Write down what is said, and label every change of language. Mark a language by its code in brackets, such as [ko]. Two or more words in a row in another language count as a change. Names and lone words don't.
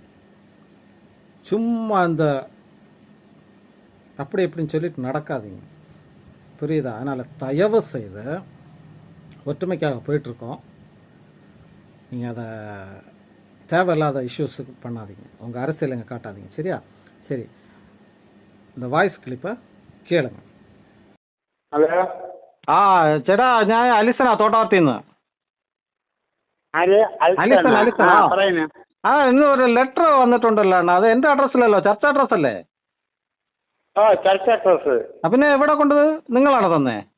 [ta] சும்மா அந்த அப்படி எப்படின்னு சொல்லிட்டு நடக்காதீங்க, புரியுதா? அதனால் தயவு செய்து ஒற்றுமைக்காக போயிட்டுருக்கோம், நீங்கள் அதை தேவையில்லாத இஷ்யூஸுக்கு பண்ணாதீங்க, உங்கள் அரசியல் எங்கே காட்டாதீங்க, சரியா? சரி, இந்த [en] voice clip [ta] கேளுங்க. [ml] ഹലോ ചേട്ടാ, ഞാൻ അലിസനാ തോട്ടാവർത്തിന്ന്. ഇന്ന് ഒരു ലെറ്റർ വന്നിട്ടുണ്ടല്ലോ അണ്ണാ, അത് എന്റെ അഡ്രസ്സിലല്ലോ, ചർച്ച അഡ്രസ് അല്ലേ? ചർച്ച അഡ്രസ്. പിന്നെ എവിടെ കൊണ്ടത്? നിങ്ങളാണോ തന്നെ?